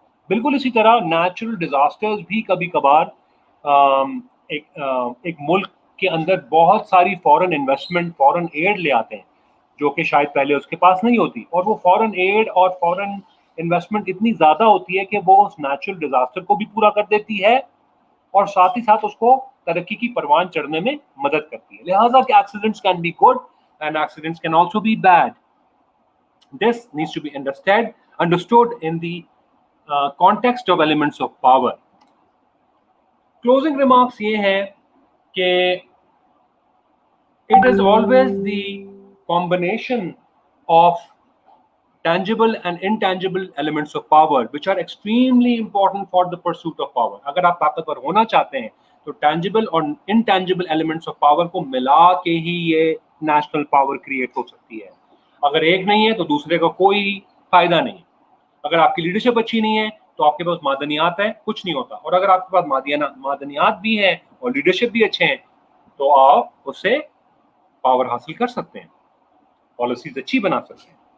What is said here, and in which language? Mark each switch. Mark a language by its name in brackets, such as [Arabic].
[Urdu] بالکل اسی طرح نیچرل ڈیزاسٹرز بھی کبھی کبھار ایک ملک کے اندر بہت ساری فورن انویسٹمنٹ, فورن ایڈ لے آتے ہیں جو کہ شاید پہلے اس کے پاس نہیں ہوتی, اور وہ فورن ایڈ اور فورن انویسٹمنٹ اتنی زیادہ ہوتی ہے کہ وہ اس نیچرل ڈیزاسٹر کو بھی پورا کر دیتی ہے اور ساتھ ہی ساتھ اس کو ترقی کی پروان چڑھنے میں مدد کرتی ہے. لہٰذا کہ [English] Accidents can be good and accidents can also be bad. This needs to be understood in the context of elements of power. Closing remarks [Urdu] یہ ہیں کہ [English] it is always the combination of tangible and intangible elements of power which are extremely important for the pursuit of power. [Urdu] اگر آپ طاقتور ہونا چاہتے ہیں تو tangible اور intangible [English] elements of power [Urdu] کو ملا کے ہی یہ نیشنل پاور کریٹ ہو سکتی ہے. اگر ایک نہیں ہے تو دوسرے کا کوئی فائدہ نہیں. اگر آپ کی لیڈرشپ اچھی نہیں ہے تو آپ کے پاس معدنیات ہے, کچھ نہیں ہوتا. اور اگر آپ کے پاس معدنیات بھی ہیں اور لیڈرشپ بھی اچھے ہیں تو آپ اس سے پاور حاصل کر سکتے ہیں, پالیسیز اچھی بنا سکتے ہیں.